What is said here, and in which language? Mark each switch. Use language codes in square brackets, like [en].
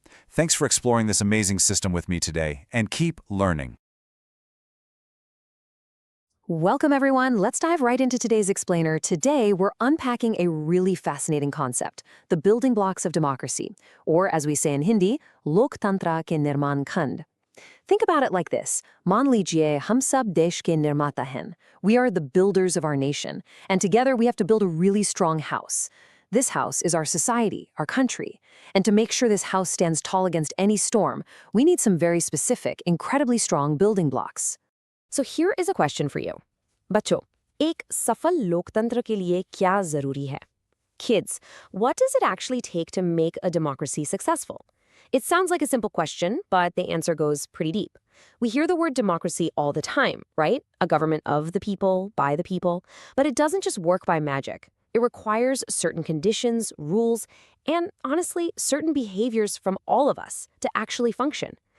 [en] Thanks for exploring this amazing system with me today, and keep learning. Welcome, everyone. Let's dive right into today's explainer. Today, we're unpacking a really fascinating concept, the building blocks of democracy, or as we say in Hindi, [hi] Loktantra ke Nirman Khand. [en] Think about it like this. [hi] मान लीजिए हम सब देश के निर्माता हैं. [en] We are the builders of our nation, and together we have to build a really strong house. This house is our society, our country. And to make sure this house stands tall against any storm, we need some very specific, incredibly strong building blocks. So here is a question for you. [hi] बच्चों, एक सफल लोकतंत्र के लिए क्या जरूरी है? [en] Kids, what does it actually take to make a democracy successful? It sounds like a simple question, but the answer goes pretty deep. We hear the word democracy all the time, right? A government of the people, by the people. But it doesn't just work by magic. It requires certain conditions, rules, and honestly, certain behaviors from all of us to actually function.